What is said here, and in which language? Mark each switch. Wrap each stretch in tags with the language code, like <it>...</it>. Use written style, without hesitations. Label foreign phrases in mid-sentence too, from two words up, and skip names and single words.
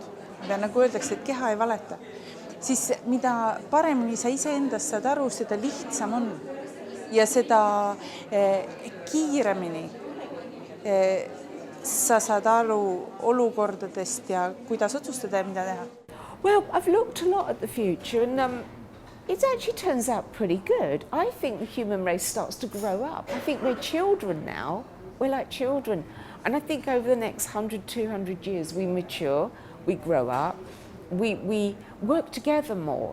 <et>Ja nagu öeldakse, et keha ei valeta. Siis mida paremini sa iseendast saad aru, seda lihtsam on. Ja seda kiiremini sa saad aru olukordadest ja kuidas otsustada ja mida teha.</et> <en>Well, I've looked a lot at the future and it actually turns out pretty good. I think the human race starts to grow up. I think we're children now. We're like children. And I think over the next 100, 200 years, we mature, we grow up, we work together more.</en>